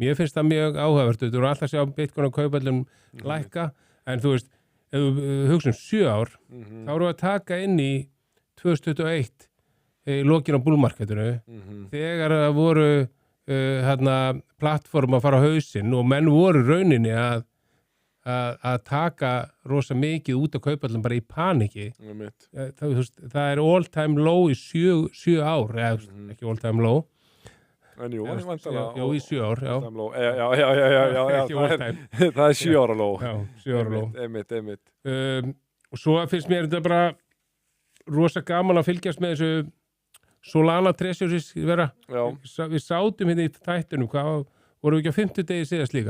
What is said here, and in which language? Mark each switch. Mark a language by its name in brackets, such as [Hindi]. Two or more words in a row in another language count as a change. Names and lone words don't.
[Icelandic] mér finnst það mjög áhugavert, þú eru alltaf að sjá Bitcoin og kaupallum lækka, en þú veist, ef þú hugsa 7 ár, þá eru að taka inn í 2021 í lokin á bullmarketinu, þegar það voru plattform að fara á hausinn og menn voru rauninni að taka rosa mikið út af kaupallum bara í paniki. Það er [English] all time low [Icelandic] í 7 ár, ekki [English] all time low. [Icelandic] En jú, í 7 ár, já. Það er 7 ára low. Já, 7 ára low. Einmitt. Og svo finnst mér þetta bara rosa gaman að fylgjast með þessu Solana Treasuries vera. Við sátum hérna í þættunum, vorum við ekki á 50 degi síðast líka?